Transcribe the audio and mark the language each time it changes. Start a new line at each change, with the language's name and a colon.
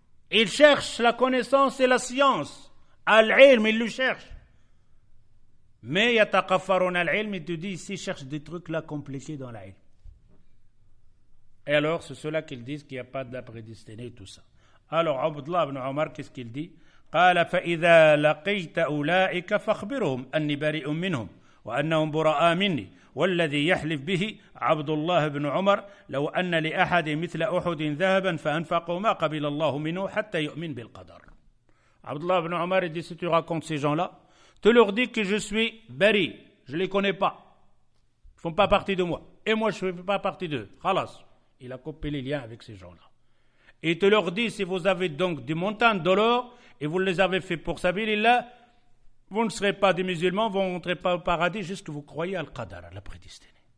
French: Il cherche la connaissance et la science. Al-ilm, il le cherche. Mais
Arabic: يَتَقَفَّرُونَ الْعِلْمِ,
French: il te dit ici, il cherche des trucs là compliqués dans l'ilm. Et alors, c'est ceux-là qu'ils disent qu'il n'y a pas de la prédestinée et tout ça. Alors, Abdullah ibn Omar, qu'est-ce qu'il dit?
Arabic: قال فإذا لقيت أولئك فاخبرهم أني بريء منهم وأنهم براء مني والذي يحلف به عبد الله بن عمر لو أن لأحد مثل أحد ذهبا فأنفقه ما قبل الله منه حتى يؤمن بالقدر.
French: Abdullah ibn Omar dit si tu racontes ces gens-là, tu leur dis que je suis bari, je ne les connais pas, ils ne font pas partie de moi, et moi je ne fais pas partie d'eux. Khalas, il a coupé les liens avec ces gens-là. Et tu leur dis si vous avez donc des montagnes de l'or et vous les avez fait pour sabilillah, vous ne serez pas des musulmans, vous n'entrez pas au paradis jusqu'à vous croyez al-qadar, à la prédestinée.